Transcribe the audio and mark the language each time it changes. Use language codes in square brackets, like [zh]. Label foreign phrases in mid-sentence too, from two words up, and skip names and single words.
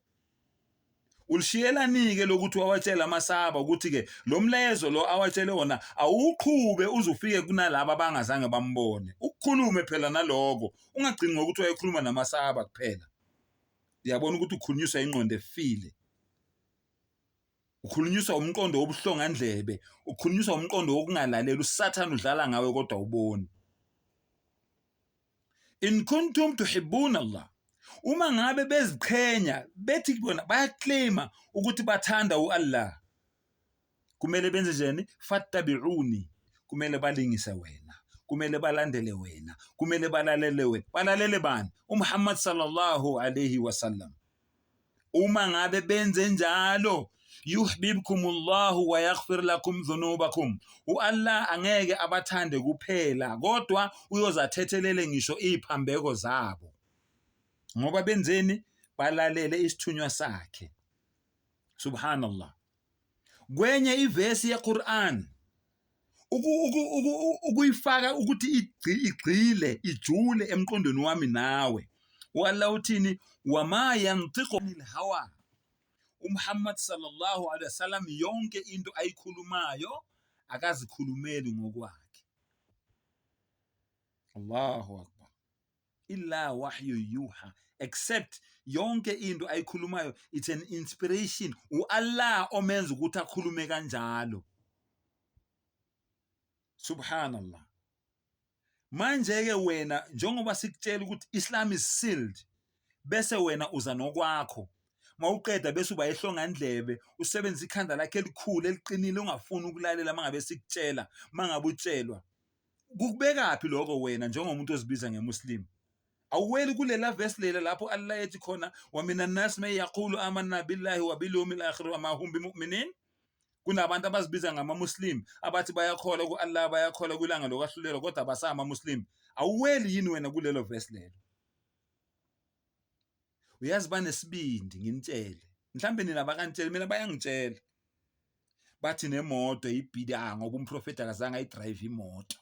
[zu] Ulishiyelani ke lokuthi wawatshela amasahaba ukuthi ke lo mlezo lo awatshele wona awuqhube uzufike kunalabo abangazange bambone. Ukukhulume phela naloko ungagcini ngokuthi wayekhuluma namasahaba kuphela. Uyabona ukuthi ukhulunyiswa ingqondo efile. Ukhulunyiswa umqondo wobuhlongandlebe, ukhulunyiswa umqondo wokungalalela usathana udlala ngawe kodwa uboni. [ar] إن كنتم تحبون الله. [zu] Uma ngabe beziqhenya bethi bona bayaclaima ukuthi bathanda uAllah. Kumele benze njani? Fattabi'uni. Kumele balingise wena. Kumele balandele wena. Kumele balalele wena. Balalele bani? uMuhammad [ar] صلى الله عليه وسلم. [zu] Uma ngabe benze njalo [ar] يحببكم الله ويغفر لكم ذنوبكم. [zu] uAllah angeke abathande kuphela kodwa uyozathethelele ngisho iziphambeko zabo. Ngoba benzeni? Balalele isithunywa sakhe. Subhanallah. Kwenye ivesi yeQuran ukuyifaka ukuthi igcile ijule emqondweni wami nawe. uAllah uthini? [ar] وما ينطق عن الهوى. [zu] uMuhammad [ar] صلى الله عليه وسلم [zu] yonke into ayikhulumayo akazikhulumeli ngokwakhe. [ar] الله أكبر. إلا وحي يوحى. [en] Except [zu] yonke into ayikhulumayo [en] it's an inspiration. [zu] uAllah omenza ukuthi akhulume kanjalo. Subhanallah. Manje ke wena njengoba sikutshela ukuthi [en] Islam is sealed [zu] bese wena uza nokwakho. Mawuqeda bese uba ehlongandlebe usebenzisa ikhanda lakhe elikhulu eliqinile ungafuni ukulalela mangabe sikutshela mangabe utshelwa. Kukubekaphi lokho wena njengomuntu ozibiza ngemuslim? Awuweli kulela verse lela lapho Allah ethi khona [ar] ومن الناس من يقول آمنا بالله وباليوم الآخر وما هم بمؤمنين. [zu] Kunabantu abazibiza ngamamuslim abathi bayakholwa kuAllah bayakholwa kwilanga lokwahlulelwa kodwa basama muslim. Awuweli yini wena kulelo verse lelo? Uyazi banesibindi nginitshele. Mhlambe nina bakantshela mina bayangitshela. Bathi nemoto ibhida ngoba umprofeti akazange ayidrive imoto.